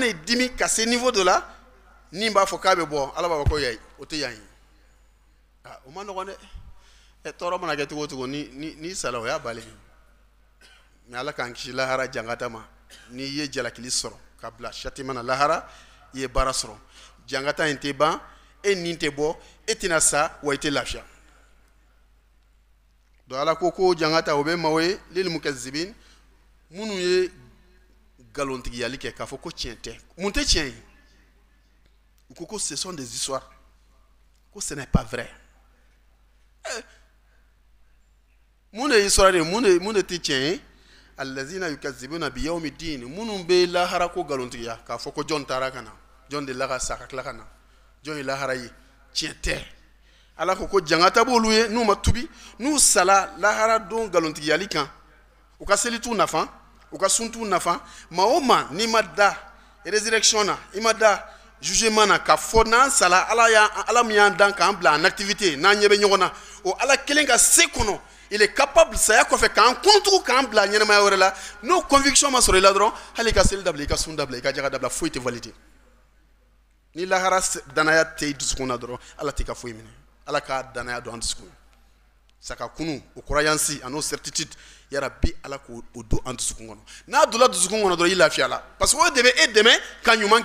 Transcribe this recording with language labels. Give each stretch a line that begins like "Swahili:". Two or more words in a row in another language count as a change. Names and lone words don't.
Bambara: i dimi ka se niveau dɔ la ni b'a fɔ k'a bɛ bɔ ala b'a fɔ ko yayi o tɛ yan ye o ma nɔgɔn dɛ tɔɔrɔ mana kɛ cogo o cogo ni sala o y'a balen mais ala k'an kisi lahara jangata ma n'i ye jalakili sɔrɔ ka bila châtiment na lahara i ye baara sɔrɔ jangata in tɛ ban e nin tɛ bɔ e tɛna sa wa i tɛ lafiya donc ala ko jangata o bɛ maaw ye
Arabic: للمكذبين
Bambara: minnu ye nkalontigiyali kɛ k'a fɔ ko tiɲɛ tɛ mun tɛ tiɲɛ ye u ko
French: ce sont des histoires
Bambara: ko
French: ce n'est pas vrai
Bambara: mun de ye histoire de mun de tɛ tiɲɛ ye
Arabic: الذين يكذبون بيوم الدين
Bambara: minnu bɛ lahara ko nkalontigiya k'a fɔ ko jɔn taara ka na jɔn de la ka sa ka tila ka na jɔn ye lahara ye tiɲɛ tɛ ala ko jangata b'olu ye n'u ma tubi n'u sala lahara don nkalontigiyali kan u ka seli t'u nafa u ka sun t'u nafa maa o maa n'i ma da résurrection na i ma da jugement na ka fɔ n'an sala ala min y'an dan k'an bila
French: en activité
Bambara: n'an ɲɛ bɛ ɲɔgɔn na o ala kelen ka se kɔnɔ
French: il est capable
Bambara: saya kɔfɛ k'an kuntugu k'an bila ɲɛnamaya wɛrɛ la n'o conviction ma sɔrɔ i la dɔrɔn hali i ka seli dabila i ka sun dabila i ka jaga dabila foyi tɛ valide ni lahara danaya tɛ i dusukun na dɔrɔn ala t'i ka foyi minɛ ala ka danaya don an dusukun saka kunu o croyance a n'o certitude yara bi ala k'o don an dusukun kɔnɔ n'a donna dusukun kɔnɔ dɔrɔn i lafiya la
French: parce que
Bambara: o de bɛ e dɛmɛ ka ɲuman